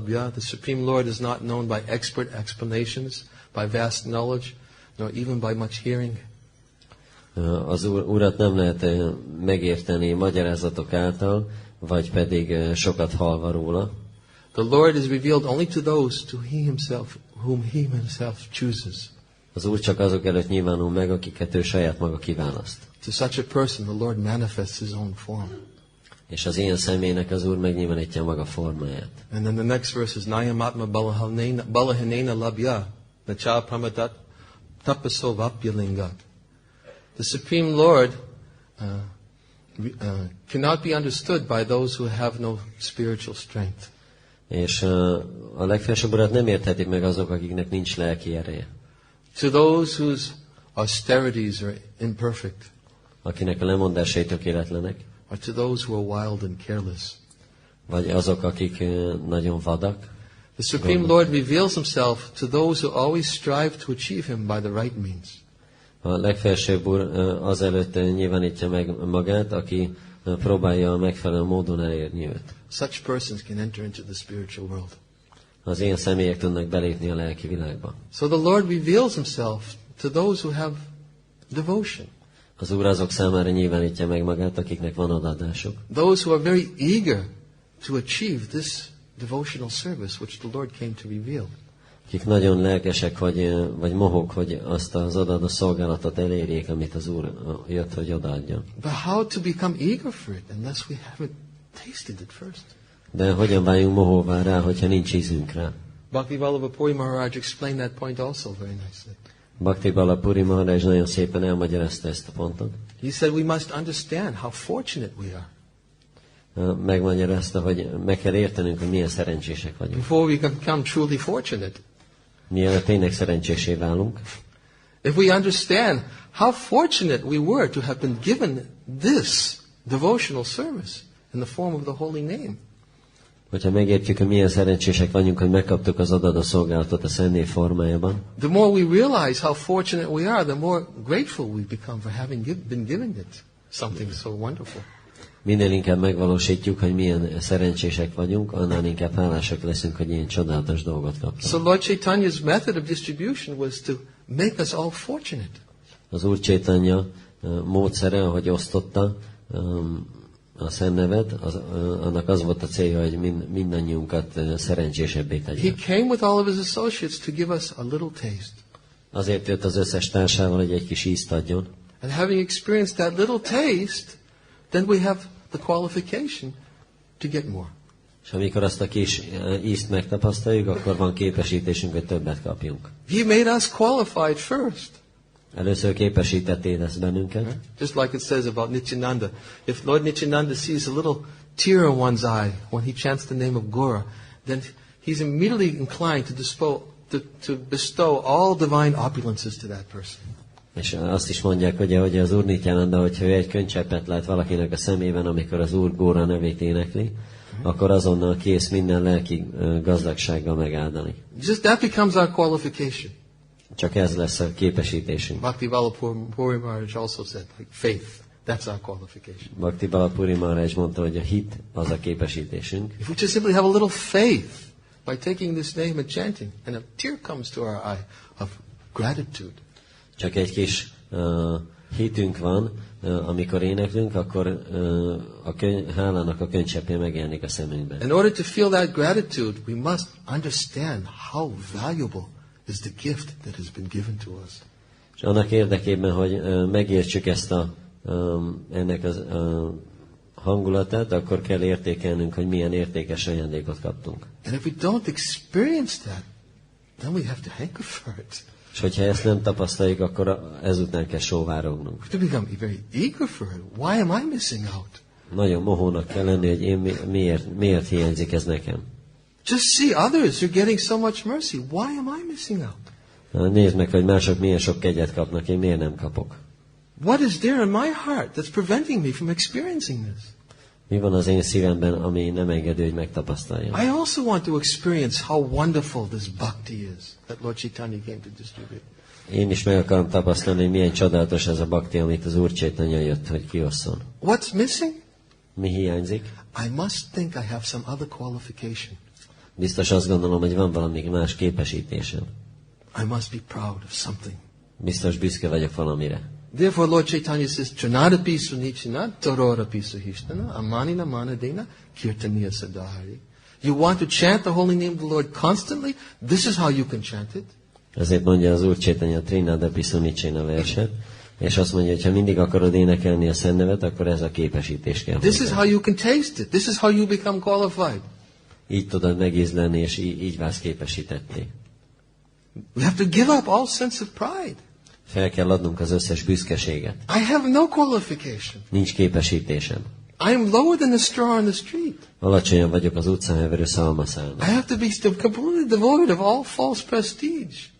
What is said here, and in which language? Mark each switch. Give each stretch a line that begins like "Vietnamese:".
English: The Supreme Lord is not known by expert explanations, by vast knowledge, nor even by much hearing.
Hungarian: Az Urat nem lehet megérteni magyarázatok által, vagy pedig sokat hallva róla.
English: The Lord is revealed only to those whom He Himself chooses.
Hungarian: Az Úr csak azok előtt nyilvánul meg, akiket ő saját maga kiválaszt.
English: To such a person, the Lord manifests His own form.
Hungarian: És az ilyen személynek az Úr megnyilvánítja maga formáját.
English: And then the next verse is
Sanskrit: Nayamatma Balahanena Labhya Nacha Pramadat Tapaso Vapyalingat.
English: The Supreme Lord cannot be understood by those who have no spiritual strength.
Hungarian: És a legfelsőbb Urat nem érthetik meg azok, akiknek nincs lelki ereje.
English: To those whose austerities are imperfect.
Hungarian: Akinek a lemondásai tökéletlenek.
English: Or to those who are wild and careless.
Hungarian: Vagy azok, akik nagyon vadak.
English: The Supreme Lord reveals Himself to those who always strive to achieve Him by the right means.
Hungarian: A legfelsőbb Úr azelőtt nyilvánítja meg magát, aki próbálja a megfelelő módon elérni őt.
English: Such persons can enter into the spiritual world.
Hungarian: Az ilyen személyek tudnak belépni a lelki világba.
English: So the Lord reveals Himself to those who have devotion.
Hungarian: Az Úr azok számára nyilvánítja meg magát, akiknek van odadásuk.
English: Those who are very eager to achieve this devotional service which the Lord came to reveal.
Hungarian: Akik nagyon lelkesek, vagy mohók, hogy azt az odaadó szolgálatot elérjék, amit az Úr jött, hogy odaadjon.
English: But how to become eager for it unless we haven't tasted it first?
Hungarian: De hogyan váljunk mohóvá rá, hogyha nincs ízünk rá?
English: Bhakti-vallabha Puri Maharaj explained that point also very nicely.
Hungarian: Bhakti-vallabha Puri Maharaj nagyon szépen elmagyarázta ezt a pontot.
English: He said we must understand how fortunate we are.
Hungarian: Megmagyarázta, hogy meg kell értenünk, hogy milyen szerencsések vagyunk.
English: Before we can become truly fortunate.
Hungarian: Mielőtt tényleg szerencsésé válunk.
English: If we understand how fortunate we were to have been given this devotional service in the form of the holy name.
Hungarian: Hogyha megértjük, hogy milyen szerencsések vagyunk, hogy megkaptuk az odaadó szolgálatot a Szent Név formájában.
English: The more we realize how fortunate we are, the more grateful we become for having been given it something so wonderful.
Hungarian: Minél inkább megvalósítjuk, hogy milyen szerencsések vagyunk, annál inkább hálásak leszünk, hogy ilyen csodálatos dolgot kaptunk.
English: So Lord Chaitanya's method of distribution was to make us all fortunate.
Hungarian: Az Úr Chaitanya módszere, ahogy osztotta a Szent Nevet, annak az volt a célja, hogy mindannyiunkat szerencsésebbé tegye.
English: He came with all of his associates to give us a little taste.
Hungarian: Azért jött az összes társával, hogy egy kis ízt adjon.
English: And having experienced that little taste, then we have the qualification to get more.
Hungarian: És amikor azt a kis ízt megtapasztaljuk, akkor van képesítésünk, hogy többet kapjunk.
English: He made us qualified first.
Hungarian: Először képesítettél ezt bennünket.
English: Just like it says about Nityananda. If Lord Nityananda sees a little tear in one's eye when he chants the name of Gora, then he's immediately inclined to bestow all divine opulences to that person.
Hungarian: És azt is mondják, hogy az Úr Nityananda, hogyha ő egy könycseppet lát valakinek a szemében, amikor az Úr Góra nevét énekli, akkor azonnal kész minden lelki gazdagsággal megáldani.
English: Just that becomes our qualification.
Hungarian: Csak ez lesz a képesítésünk.
English: Bhakti-vallabha Puri Maharaj also said, like faith, that's our qualification.
Hungarian: Bhakti-vallabha Puri Maharaj mondta, hogy a hit az a képesítésünk.
English: If we just simply have a little faith by taking this name and chanting, and a tear comes to our eye of gratitude.
Hungarian: Csak egy kis hitünk van, amikor éneklünk, akkor hálának a könycseppje megjelenik a szemünkben.
English: In order to feel that gratitude, we must understand how valuable is the gift that has been given to us.
Hungarian: És annak érdekében, hogy megértsük ennek az hangulatát, akkor kell értékelnünk, hogy milyen értékes ajándékot kaptunk.
English: And if we don't experience that, then we have to hanker for it.
Hungarian: És hogyha ezt nem tapasztaljuk, akkor ezután kell sóvárognunk.
English: We have to become very eager for it. Why am I missing out?
Hungarian: Nagyon mohónak kell lenni, hogy én miért hiányzik ez nekem.
English: Just see others who are getting so much mercy. Why am I missing out?
Hungarian: Nézd meg, hogy mások milyen sok kegyet kapnak, én miért nem kapok.
English: What is there in my heart that's preventing me from experiencing this?
Hungarian: Mi van az én szívemben, ami nem engedő, hogy megtapasztaljam?
English: I also want to experience how wonderful this bhakti is that Lord Chaitanya came to distribute.
Hungarian: Én is meg akarom tapasztalni, hogy milyen csodálatos ez a bhakti, amit az Úr Chaitanya jött, hogy kiosszon.
English: What's missing?
Hungarian: Mi hiányzik?
English: I must think I have some other qualification.
Hungarian: Biztos azt gondolom, hogy van valami más képesítésem.
English: I must be proud of something.
Hungarian: Biztos büszke vagyok valamire.
English: Therefore, Lord Chaitanya says,
Sanskrit: Tranadapi sunichina, tarorapi suhishtana, amanina manadena, kirtaniya sadahari.
English: You want to chant the holy name of the Lord constantly? This is how you can chant it.
Hungarian: Ezért mondja az Úr Chaitanya
Sanskrit: Trinadapi Sunichena
Hungarian: verset, és azt mondja, hogy ha mindig akarod énekelni a Szent nevet, akkor ez a képesítés kell.
English: This is how you can taste it. This is how you become qualified.
Hungarian: Így tudod megízlelni, és így válsz képesítetté.
English: We have to give up all sense of pride.
Hungarian: Fel kell adnunk az összes büszkeséget.
English: I have no qualification.
Hungarian: Nincs képesítésem.
English: I am lower than a straw on the street.
Hungarian: Alacsonyabb vagyok az utcán heverő szalmaszálnak.
English: I have to be completely devoid of all false prestige.